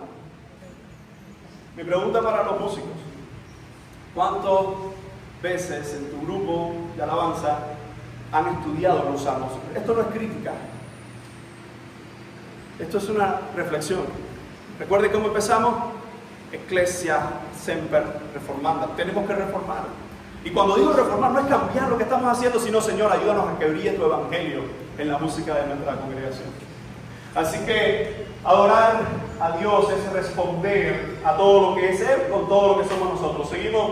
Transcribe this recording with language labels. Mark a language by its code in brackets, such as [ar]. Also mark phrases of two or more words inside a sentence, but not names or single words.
[es] Mi pregunta para los músicos: ¿cuántas veces en tu grupo de alabanza han estudiado los Salmos? Esto no es crítica, esto es una reflexión. Recuerde cómo empezamos: [la] Ecclesia semper reformanda. [es] Tenemos que reformar. Y cuando digo reformar, no es cambiar lo que estamos haciendo, sino, Señor, ayúdanos a que brille tu evangelio en la música de nuestra congregación. Así que adorar a Dios es responder a todo lo que es Él con todo lo que somos nosotros. Seguimos.